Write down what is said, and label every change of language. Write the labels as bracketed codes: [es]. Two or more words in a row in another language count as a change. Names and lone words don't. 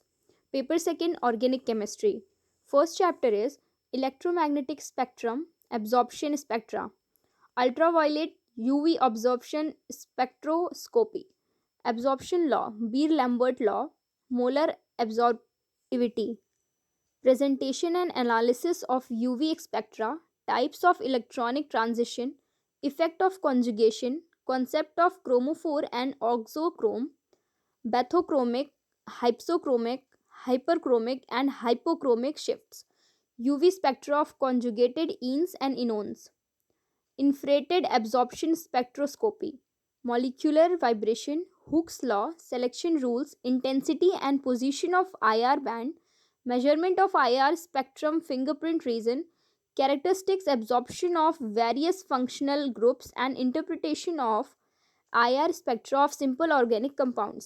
[en] Paper second Organic Chemistry. First chapter is Electromagnetic Spectrum, Absorption Spectra, Ultraviolet UV Absorption Spectroscopy, Absorption Law, Beer Lambert Law, Molar Absorptivity, Presentation and Analysis of UV spectra, Types of Electronic Transition, Effect of Conjugation, Concept of chromophore and auxochrome, bathochromic, hypsochromic, hyperchromic, and hypochromic shifts, UV spectra of conjugated enes and enones, infrared absorption spectroscopy, molecular vibration, Hooke's law, selection rules, intensity and position of IR band, measurement of IR spectrum fingerprint region, characteristics absorption of various functional groups, and interpretation of IR spectra of simple organic compounds.